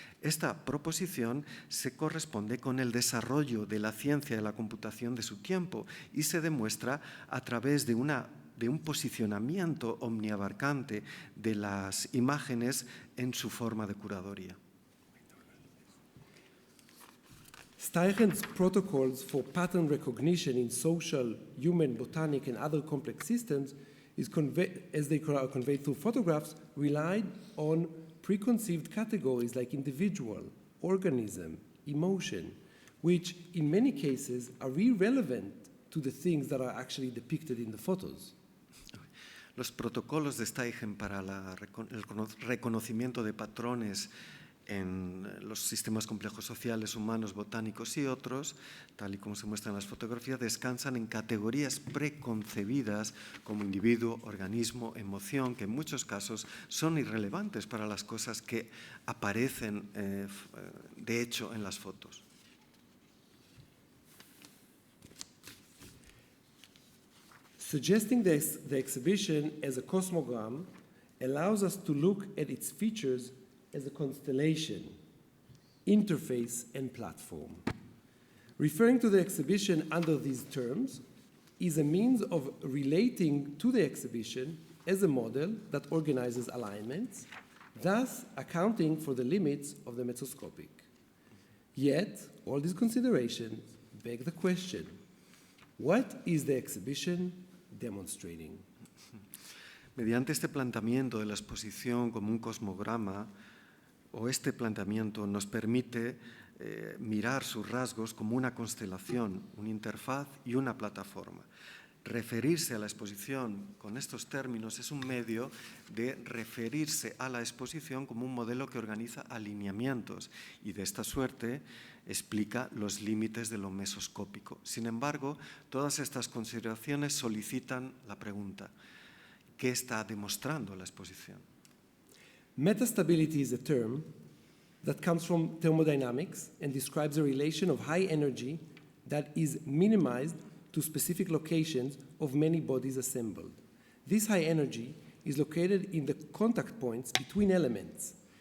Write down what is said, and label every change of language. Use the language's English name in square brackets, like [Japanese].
[Spanish] Esta proposición se corresponde con el desarrollo de la ciencia de la computación de su tiempo y se demuestra a través de un posicionamiento omniabarcante de las imágenes en su forma de curaduría. [English] Steichen's protocols for pattern recognition in social, human, botanic, and other complex systems, as they are conveyed through photographs, relied on preconceived categories like individual, organism, emotion, which in many cases are irrelevant to the things that are actually depicted in the photos. [Spanish] Los protocolos de Steichen para el reconocimiento de patrones en los sistemas complejos sociales, humanos, botánicos y otros, tal y como se muestra en las fotografías, descansan en categorías preconcebidas como individuo, organismo, emoción, que en muchos casos son irrelevantes para las cosas que aparecen de hecho en las fotos. [English] Suggesting the exhibition as a cosmogram allows us to look at its features as a constellation, interface, and platform. Referring to the exhibition under these terms is a means of relating to the exhibition as a model that organizes alignments, thus accounting for the limits of the mesoscopic. Yet, all these considerations beg the question, what is the exhibition demonstrating? [Spanish] Mediante este planteamiento de la exposición como un cosmograma, este planteamiento nos permite mirar sus rasgos como una constelación, una interfaz y una plataforma. Referirse a la exposición con estos términos es un medio de referirse a la exposición como un modelo que organiza alineamientos y de esta suerte explica los límites de lo mesoscópico. Sin embargo, todas estas consideraciones solicitan la pregunta: ¿qué está demostrando la exposición? [English] Metastability is a term that comes from thermodynamics and describes a relation of high energy that is minimized to specific locations of many bodies assembled. This high energy is located in the contact points between elements.